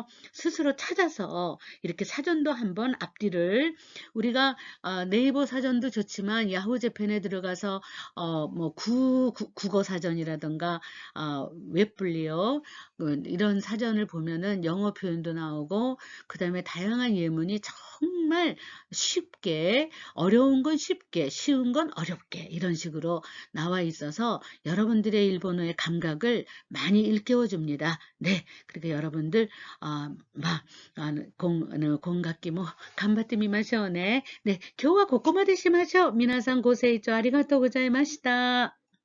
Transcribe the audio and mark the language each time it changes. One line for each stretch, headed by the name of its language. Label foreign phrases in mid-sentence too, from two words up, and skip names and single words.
Korean: 스스로 찾아서 이렇게 사전도 한번 앞뒤를 우리가 네이버 사전도 좋지만 야후 재팬에 들어가서 뭐 국어 사전이라든가 웹블리어 이런 사전을 보면은 영어 표현도 나오고 그 다음에 다양한 예문이 정말 쉽게 어려운 건 쉽게 쉬운 건 어렵게 이런 식으로 나와 있어서 여러분들의 일본어의 감각을 많이 일깨워 줍니다. 네, 그러니까 여러분들
Japanese: 今学期も頑張ってみましょうね。で、今日はここまでしましょう。皆さんご清聴ありがとうございました。